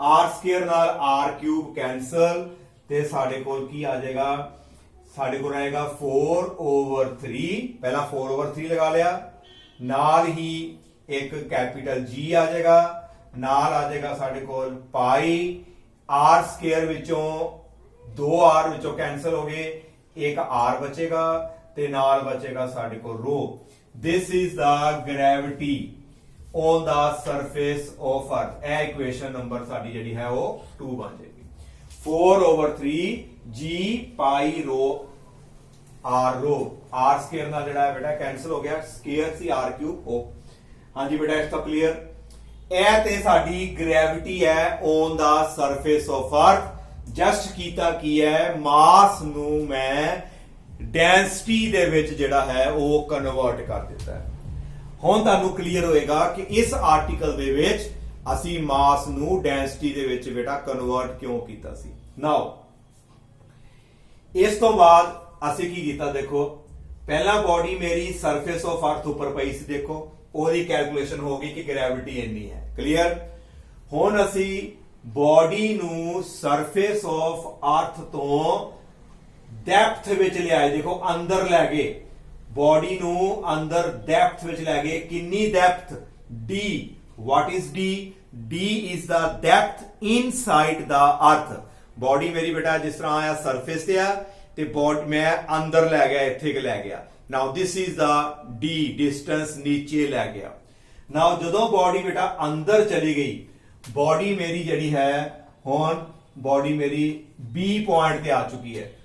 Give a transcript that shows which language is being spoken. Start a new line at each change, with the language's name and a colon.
Punjabi: Square ਨਾਲ r cube cancel, ਤੇ ਸਾਡੇ ਕੋਲ ਕੀ ਆ ਜਾਏਗਾ, ਸਾਡੇ ਕੋਲ ਆਏਗਾ 4/3, ਪਹਿਲਾਂ 4/3 ਲਗਾ ਲਿਆ, ਨਾਲ ਹੀ ਇੱਕ ਕੈਪੀਟਲ G ਆ ਜਾਏਗਾ, ਨਾਲ ਆ ਜਾਏਗਾ ਸਾਡੇ ਕੋਲ ਪਾਈ r ਸਕੁਅਰ ਵਿੱਚੋਂ 2r ਵਿੱਚੋਂ ਕੈਂਸਲ ਹੋ ਗਏ, ਇੱਕ r ਬਚੇਗਾ ਤੇ ਨਾਲ ਬਚੇਗਾ ਸਾਡੇ ਕੋਲ ਰੋ।
English: This is the gravity on the surface of earth।
Punjabi: ਇਹ ਇਕੁਏਸ਼ਨ ਨੰਬਰ ਸਾਡੀ ਜਿਹੜੀ ਹੈ ਉਹ 2 ਬਣ ਜਾਏਗੀ। 4/3 g ਪਾਈ ਰੋ r ਰੋ, r ਸਕੁਅਰ ਨਾਲ ਜਿਹੜਾ ਹੈ ਬੇਟਾ ਕੈਂਸਲ ਹੋ ਗਿਆ, ਸਕੁਅਰ ਸੀ r ਕਿਊਬ ਹੋ। ਹਾਂਜੀ ਬੇਟਾ ਇਸ ਤੋਂ ਕਲੀਅਰ। ਇਹ ਤੇ ਸਾਡੀ ਗ੍ਰੈਵਿਟੀ ਹੈ
English: on the surface of earth।
Punjabi: Just ਕੀਤਾ ਕੀ ਹੈ, ਮਾਸ ਨੂੰ ਮੈਂ ਡੈਂਸਿਟੀ ਦੇ ਵਿੱਚ ਜਿਹੜਾ ਹੈ ਉਹ ਕਨਵਰਟ ਕਰ ਦਿੱਤਾ ਹੈ। ਹੁਣ ਤੁਹਾਨੂੰ ਕਲੀਅਰ ਹੋਏਗਾ ਕਿ ਇਸ ਆਰਟੀਕਲ ਦੇ ਵਿੱਚ ਅਸੀਂ ਮਾਸ ਨੂੰ ਡੈਂਸਿਟੀ ਦੇ ਵਿੱਚ ਬੇਟਾ ਕਨਵਰਟ ਕਿਉਂ ਕੀਤਾ ਸੀ। ਨਾਓ ਇਸ ਤੋਂ ਬਾਅਦ ਅਸੀਂ ਕੀ ਕੀਤਾ, ਦੇਖੋ ਪਹਿਲਾਂ ਬਾਡੀ ਮੇਰੀ ਸਰਫੇਸ ਆਫ ਅਰਥ ਉੱਪਰ ਪਈ ਸੀ, ਦੇਖੋ ਉਹਦੀ ਕੈਲਕੂਲੇਸ਼ਨ ਹੋ ਗਈ ਕਿ ਗ੍ਰੈਵਿਟੀ ਇੰਨੀ ਹੈ, ਕਲੀਅਰ। ਹੁਣ ਅਸੀਂ ਬਾਡੀ ਨੂੰ ਸਰਫੇਸ ਆਫ ਅਰਥ ਤੋਂ ਡੈਪਥ ਵਿੱਚ ਲਿਆਏ, ਦੇਖੋ ਅੰਦਰ ਲੈ ਗਏ ਬਾਡੀ ਨੂੰ, ਅੰਦਰ ਡੈਪਥ ਵਿੱਚ ਲੈ ਗਏ। ਕਿੰਨੀ depth, d।
English: what is d? d is the depth inside the earth।
Punjabi: Body ਮੇਰੀ ਬੇਟਾ ਜਿਸ ਤਰ੍ਹਾਂ ਆਇਆ ਸਰਫੇਸ ਤੇ ਆ, ਤੇ ਬਾਡੀ ਮੈਂ ਅੰਦਰ ਲੈ ਗਿਆ, ਇੱਥੇ ਕਿ ਲੈ ਗਿਆ। ਨਾਓ this is ਦਾ d, distance ਨੀਚੇ ਲੈ ਗਿਆ। ਨਾਓ ਜਦੋਂ ਬਾਡੀ ਬੇਟਾ ਅੰਦਰ ਚਲੀ ਗਈ, ਬਾਡੀ ਮੇਰੀ ਜਿਹੜੀ ਹੈ ਹੁਣ ਬਾਡੀ ਮੇਰੀ b ਪੁਆਇੰਟ ਤੇ ਆ ਚੁੱਕੀ ਹੈ।